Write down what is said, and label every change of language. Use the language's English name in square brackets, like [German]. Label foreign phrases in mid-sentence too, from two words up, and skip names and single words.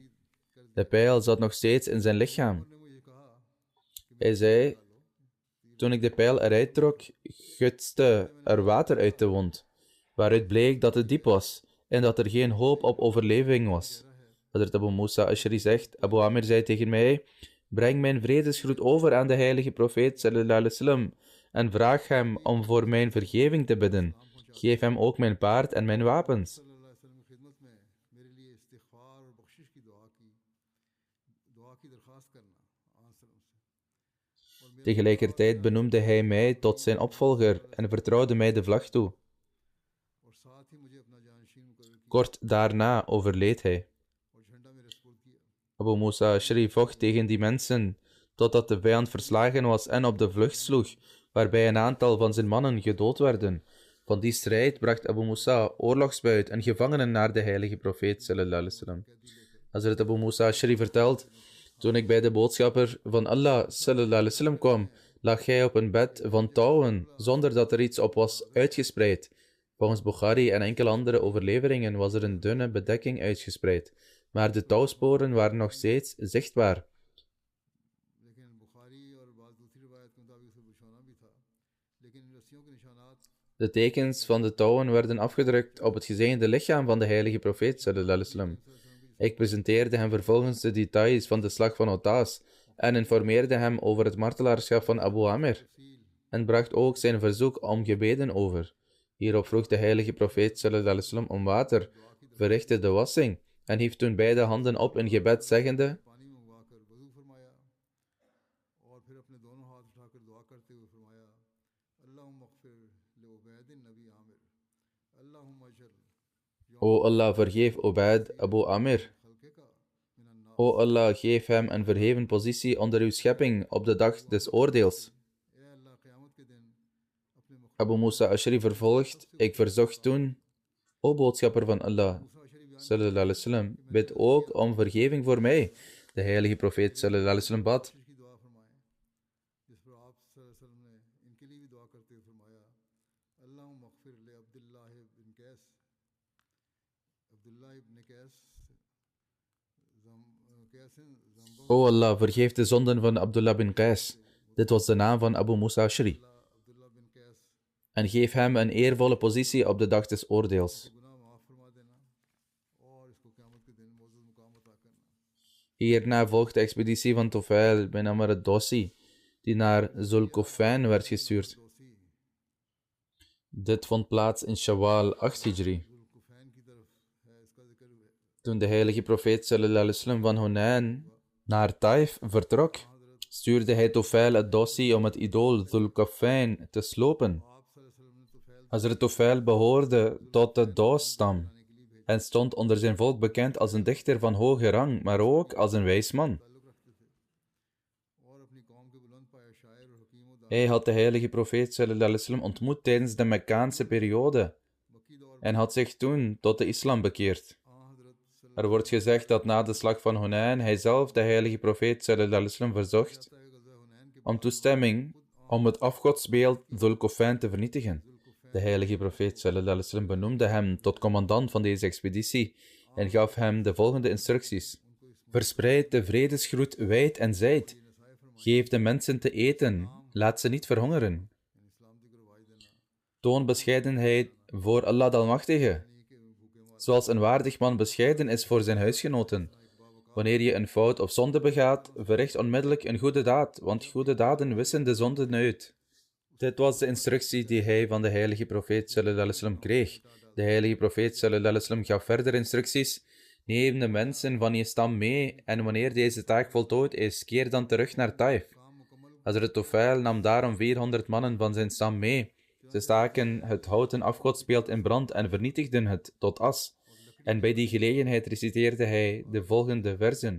[Dutch] De pijl zat nog steeds in zijn lichaam. Hij zei, toen ik de pijl eruit trok, gutste er water uit de wond, waaruit bleek dat het diep was en dat er geen hoop op overleving was. Hazrat Abu Musa Ash'ari zegt, Abu Amir zei tegen mij, breng mijn vredesgroet over aan de heilige profeet [Arabic] صلى الله عليه وسلم [Dutch] en vraag hem om voor mijn vergeving te bidden. Geef hem ook mijn paard en mijn wapens. Tegelijkertijd benoemde hij mij tot zijn opvolger en vertrouwde mij de vlag toe. Kort daarna overleed hij. Abu Musa Ash'ari vocht tegen die mensen, totdat de vijand verslagen was en op de vlucht sloeg, waarbij een aantal van zijn mannen gedood werden. Van die strijd bracht Abu Musa oorlogsbuit en gevangenen naar de heilige profeet [Arabic] صلى الله عليه وسلم. [Dutch] Hazrat Abu Musa Ash'ari vertelt, toen ik bij de boodschapper van Allah [Arabic] صلى الله عليه وسلم [Dutch] kwam, lag hij op een bed van touwen, zonder dat er iets op was uitgespreid. Volgens Bukhari en enkele andere overleveringen was er een dunne bedekking uitgespreid, maar de touwsporen waren nog steeds zichtbaar. De tekens van de touwen werden afgedrukt op het gezegende lichaam van de heilige profeet [Arabic] صلى الله عليه وسلم. [Dutch] Ik presenteerde hem vervolgens de details van de slag van Otaas en informeerde hem over het martelaarschap van Abu Amir en bracht ook zijn verzoek om gebeden over. Hierop vroeg de heilige profeet [Arabic] صلى الله عليه وسلم [Dutch] om water, verrichtte de wassing en hief toen beide handen op in gebed zeggende: O Allah, vergeef Ubaid Abu Amir. O Allah, geef hem een verheven positie onder uw schepping op de dag des oordeels. Abu Musa Ash'ari vervolgt, ik verzocht toen, O boodschapper van Allah, [Arabic] صلى الله عليه وسلم, [Dutch] bid ook om vergeving voor mij. De heilige profeet [Arabic] صلى الله عليه وسلم [Dutch] bad. O Allah, vergeef de zonden van Abdullah bin Qais. Dit was de naam van Abu Musa Ash'ari. En geef hem een eervolle positie op de dag des oordeels. Hierna volgt de expeditie van Tufail bin Amr ad-Dawsi, die naar Zulkufain werd gestuurd. Dit vond plaats in Shawwal 8 Hijri. Toen de heilige profeet [Arabic] صلى الله عليه وسلم [Dutch] van Hunain naar Taif vertrok, stuurde hij Tufail ad-Dawsi om het idool Zulkufain te slopen. Hazrat Tufail behoorde tot de Daws-stam en stond onder zijn volk bekend als een dichter van hoge rang, maar ook als een wijs man. Hij had de heilige profeet [Arabic] صلى الله عليه وسلم [Dutch] ontmoet tijdens de Mekkaanse periode en had zich toen tot de islam bekeerd. Er wordt gezegd dat na de slag van Hunain hij zelf de heilige profeet [Arabic] صلى الله عليه وسلم [Dutch] verzocht om toestemming om het afgodsbeeld Zulkufain te vernietigen. De heilige profeet [Arabic] صلى الله عليه وسلم [Dutch] benoemde hem tot commandant van deze expeditie en gaf hem de volgende instructies. Verspreid de vredesgroet wijd en zijd. Geef de mensen te eten, laat ze niet verhongeren. Toon bescheidenheid voor Allah de Almachtige, zoals een waardig man bescheiden is voor zijn huisgenoten. Wanneer je een fout of zonde begaat, verricht onmiddellijk een goede daad, want goede daden wissen de zonden uit. Dit was de instructie die hij van de heilige profeet [Arabic] صلى الله عليه وسلم [Dutch] kreeg. De heilige profeet [Arabic] صلى الله عليه وسلم [Dutch] gaf verder instructies. Neem de mensen van je stam mee en wanneer deze taak voltooid is, keer dan terug naar Taif. Hazrat Tufail nam daarom 400 mannen van zijn stam mee. Ze staken het houten afgodsbeeld in brand en vernietigden het tot as. En bij die gelegenheid reciteerde hij de volgende verzen.